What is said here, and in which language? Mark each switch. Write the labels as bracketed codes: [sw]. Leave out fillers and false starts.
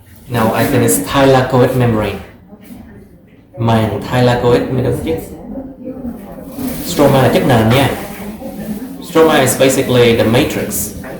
[en] Now I think it's thylakoid membrane. [vi] Màng thylakoid mới đúng chứ. Stroma là chất nền nha. [en] Stroma is basically the matrix.